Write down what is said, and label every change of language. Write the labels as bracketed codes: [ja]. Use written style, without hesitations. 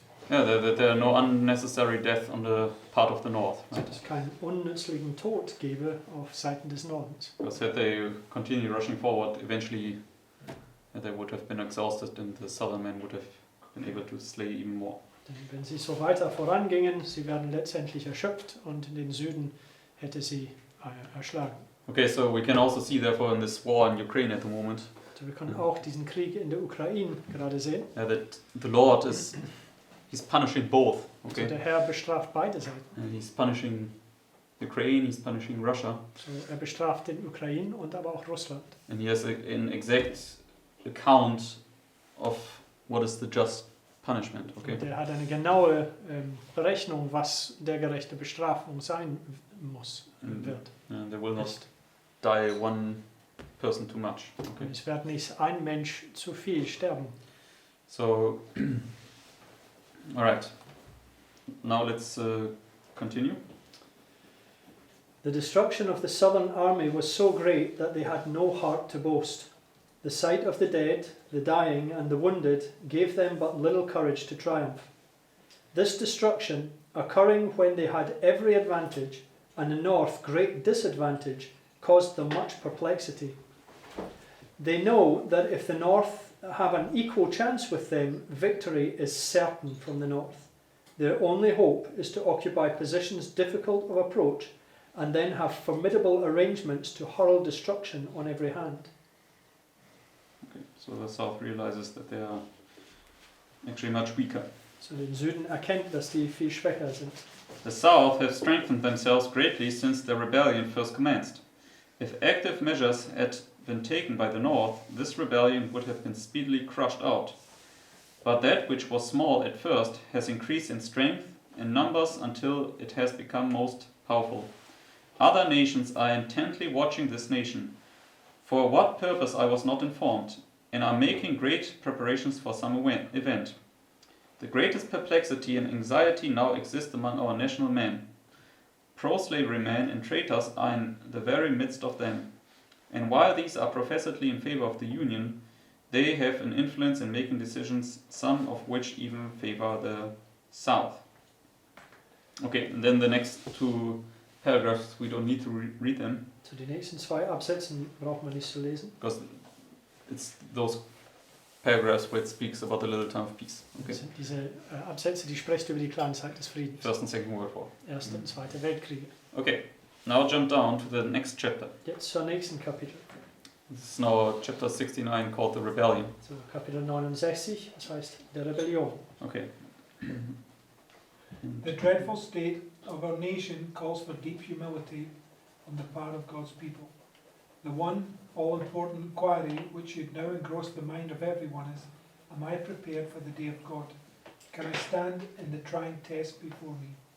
[en] Yeah, there are no unnecessary death on the part of the north. [de] Dass [en] Right? [de] es keinen unnützlichen Tod gebe auf Seiten des Nordens. [en] Because had they continued rushing forward, eventually they would have been exhausted and the southern men would have been able to slay even more. [de] Denn wenn sie so weiter vorangingen, sie werden letztendlich erschöpft und in den Süden hätte sie erschlagen. [en] Okay, so we can also see therefore in this war in Ukraine at the moment [de] Also wir können auch diesen Krieg in der Ukraine gerade sehen. [en] that the Lord he's punishing both. [de] Also [en] Okay, [de] der Herr bestraft beide Seiten. [en] he's punishing Ukraine, he's punishing Russia, [de] So, er bestraft den Ukraine und aber auch Russland. [en] and he has an exact account of what is the just punishment. Okay, [de] Und er hat eine genaue Berechnung, was der gerechte Bestrafung sein muss, Mhm. wird. [en] and there will not [de] Ist. [en] die one person too much. Okay, [de] Und es wird nicht ein Mensch zu viel sterben. [en] so all right. Now let's continue. The destruction of the southern army was so great that they had no heart to boast. The sight of the dead, the dying, and the wounded gave them but little courage to triumph. This destruction, occurring when they had every advantage, and the north great disadvantage, caused them much perplexity. They know that if the north have an equal chance with them, victory is certain from the north. Their only hope is to occupy positions difficult of approach, and then have formidable arrangements to hurl destruction on every hand. Okay, so the south realizes that they are actually much weaker. [de] So den Süden erkennt, dass die viel schwächer sind. [en] The South have strengthened themselves greatly since the rebellion first commenced. If active measures had been taken by the North, this rebellion would have been speedily crushed out. But that which was small at first has increased in strength and numbers until it has become most powerful. Other nations are intently watching this nation, for what purpose I was not informed, and are making great preparations for some event. The greatest perplexity and anxiety now exist among our national men. Pro-slavery men and traitors are in the very midst of them. And while these are professedly in favor of the Union, they have an influence in making decisions, some of which even favor the South. Okay, and then the next two paragraphs, we don't need to read them, [de] So die nächsten zwei Absätzen braucht man nicht zu lesen. [en] because it's those paragraphs where it speaks about the little time of peace. Okay, [de] Das sind diese Absätze, die spricht über die kleine Zeit des Friedens. [en] First and Second World War. [de] Erste und Zweite Weltkriege. [en] Okay, now jump down to the next chapter. [de] Jetzt zur nächsten Kapitel. [en] This is now chapter 69 called the Rebellion. [de] So Kapitel 69, das heißt der Rebellion. [en] Okay. The dreadful state of our nation calls for deep humility on the part of God's people. The one all-important inquiry which should now engross the mind of everyone is, am I prepared for the day of God? Can I stand in the trying test before me?